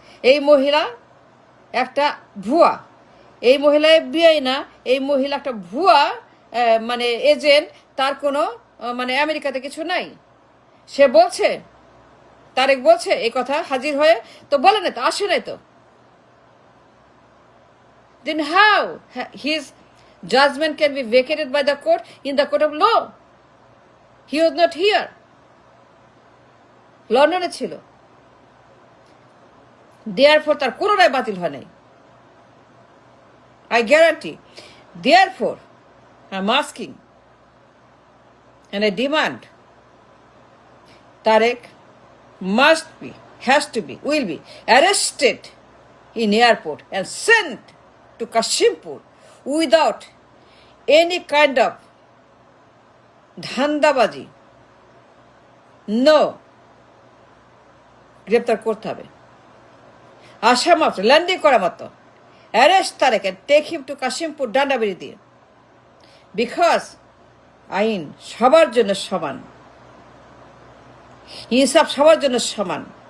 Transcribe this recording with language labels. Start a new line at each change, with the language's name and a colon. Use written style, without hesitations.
Bangla: এই মহিলা একটা ভুয়া, এই মহিলা FBI না, এই মহিলা একটা ভুয়া মানে এজেন্ট। তার কোনো মানে আমেরিকাতে কিছু নাই। সে বলছে, তারেক বলছে এই কথা হাজির হয়ে, তো বলে না তো, আসে নাই তো।
English: Then how his judgment can be vacated by the court in the court of law? He was not here.
Bangla: লন্ডনে ছিল, therefore তার কোনো রায় বাতিল হয় নাই।
English: I guarantee. Therefore, I'm asking and I demand Tarek must be, has to be, will be arrested in airport and sent to Kashimpur without any kind of ধান্দাবাজি।
Bangla: No, গ্রেপ্তার করতে হবে। আসা মাত্র, ল্যান্ডিং করা মাত্র arrest Tarique
English: and take him to Kashimpur
Bangla: ডান্ডাবেড়ি দিয়ে। Because আইন সবার জন্য সমান, ইনসাফ সবার জন্য সমান।